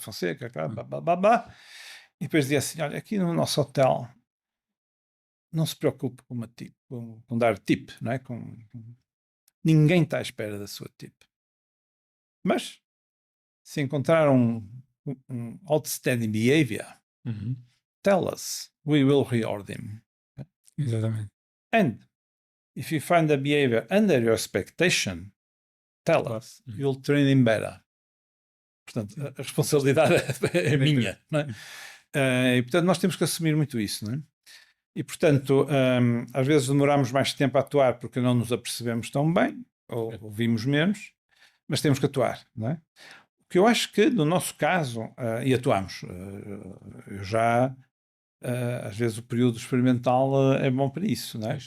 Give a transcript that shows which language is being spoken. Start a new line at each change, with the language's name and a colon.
Portuguese: Fonseca, blá, blá, blá, blá. E depois dizia assim: olha, aqui no nosso hotel não se preocupe com dar tip, não é? Ninguém está à espera da sua tip. Mas se encontrar um
English: outstanding behavior, tell us, we will reward him.
Portuguese: Exatamente.
English: And if you find the behavior under your expectation, tell us, you'll train him better.
Portuguese: Portanto, a responsabilidade é minha, não é? E portanto nós temos que assumir muito isso, não é? E portanto, às vezes demoramos mais tempo a atuar porque não nos apercebemos tão bem, ou ouvimos menos, mas temos que atuar, não é? O que eu acho que no nosso caso, e atuamos, eu já, às vezes o período experimental é bom para isso, não é?